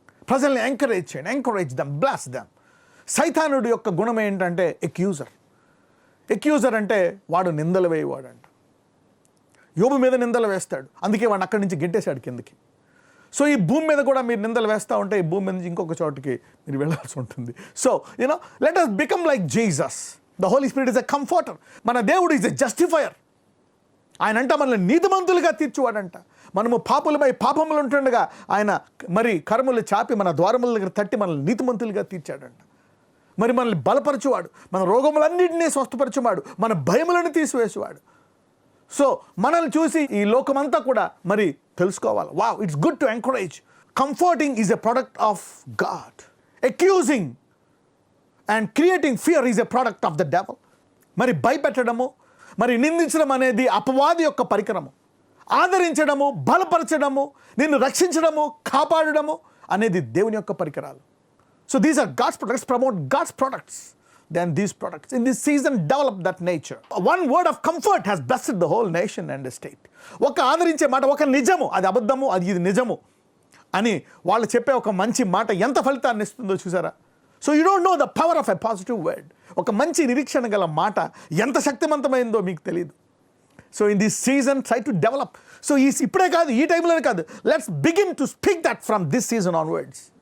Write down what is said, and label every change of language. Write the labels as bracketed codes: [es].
[te] ప్రజల్ని ఎంకరేజ్ చేయండి, [en] Encourage them, bless them. [te] సైతానుడి యొక్క గుణం ఏంటంటే ఎక్యూజర్ అంటే వాడు నిందలు వేయవాడు అంట. యోబు మీద నిందలు వేస్తాడు, అందుకే వాడిని అక్కడి నుంచి గెంటేశాడు కిందకి. సో ఈ భూమి మీద కూడా మీరు నిందలు వేస్తూ ఉంటే ఈ భూమి మీద నుంచి ఇంకొక చోటుకి మీరు వెళ్ళాల్సి ఉంటుంది. [en] So let us become like Jesus. The Holy Spirit is a comforter. [te] మన దేవుడు [en] Is a justifier. [te] ఆయన అంట మనల్ని నీతిమంతులుగా తీర్చువాడంట. మనము పాపులమై పాపములు ఉంటుండగా ఆయన మరి కర్మలు చాపి మన ద్వారముల దగ్గర తట్టి మనల్ని నీతిమంతులుగా తీర్చాడంట. మరి మనల్ని బలపరచువాడు, మన రోగములన్నింటినీ స్వస్థపరచువాడు, మన భయములను తీసివేసేవాడు. సో మనల్ని చూసి ఈ లోకమంతా కూడా మరి తెలుసుకోవాలి. [en] Wow, it's good to encourage. Comforting is a product of God. Accusing and creating fear is a product of the devil. [te] మరి భయపెట్టడము, మరి నిందించడం అనేది అపవాది యొక్క పరికరము. ఆదరించడము, బలపరచడము, నిన్ను రక్షించడము, కాపాడడము అనేది దేవుని యొక్క పరికరాలు. [en] So these are God's products. Promote God's products than these products. In this season, develop that nature. One word of comfort has blessed the whole nation and the state. [te] ఒక ఆదరించే మాట, ఒక నిజము, అది అబద్ధము, అది ఇది నిజము అని వాళ్ళు చెప్పే ఒక మంచి మాట ఎంత ఫలితాన్ని ఇస్తుందో చూసారా? [en] So you don't know the power of a positive word. [te] ఒక మంచి నిరీక్షణ గల మాట ఎంత శక్తివంతమైందో మీకు తెలియదు. [en] So in this season try to develop. [te] So ఇప్పుడే కాదు, ఈ టైంలోనే కాదు, [en] Let's begin to speak that from this season onwards.